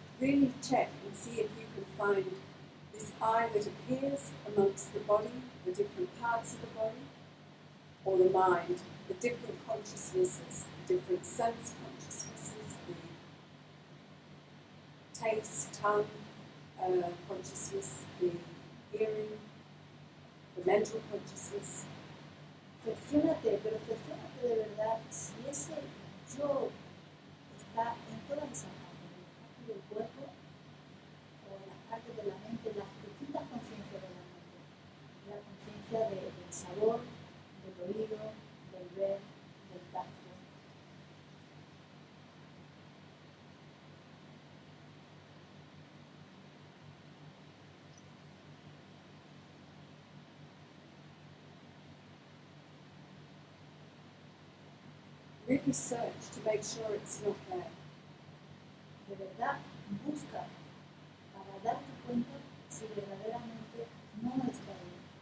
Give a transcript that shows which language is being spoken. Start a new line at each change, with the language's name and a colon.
English: Really check and see if you can find this I that appears amongst the body, the different parts of the body, or the mind, the different consciousnesses, the different sense consciousnesses, the taste, tongue consciousness, the hearing, the mental consciousness.
Spanish: Cerciórate, pero cerciórate de verdad si ese yo está en todas esas partes del cuerpo o en las partes de la mente, las distintas conciencias de la mente. La conciencia del sabor, del oído, del ver, del tacto.
English: Really search to make sure it's not there.
Spanish: De verdad, busca para darte cuenta si verdaderamente no está bien.